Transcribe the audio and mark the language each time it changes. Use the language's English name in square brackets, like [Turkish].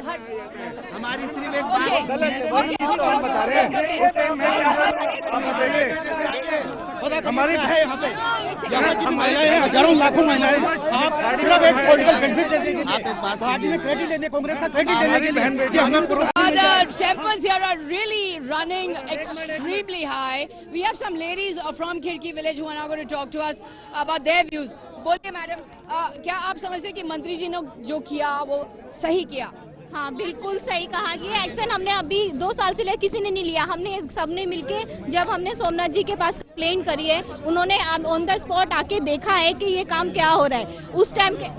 [Hindi] हमारी सिर्फ एक बता रहे हैं हमारी है यहाँ पे, हम महिलाएं हैं, हजारों लाखों महिलाएं। आप सिर्फ एक पॉलिटिकल बेनिफिट दे दीजिए, पार्टी में क्रेडिट देने, कांग्रेस का क्रेडिट देने की बहन बेटी हमें [English] The tempers here are really running extremely high. We have some ladies from Khirki village who are now going to talk to us about their views. [Hindi] बोलिए मैडम, क्या आप समझते हैं कि मंत्री जी ने जो किया वो सही किया? हाँ, बिल्कुल सही कहा कि एक्शन हमने अभी 2 साल से किसी ने नहीं लिया। हमने सबने मिलके जब हमने सोमनाथ जी के पास कंप्लेंट करी है, उन्होंने ऑन द स्पॉट आके देखा है कि ये काम क्या हो रहा है उस टाइम के।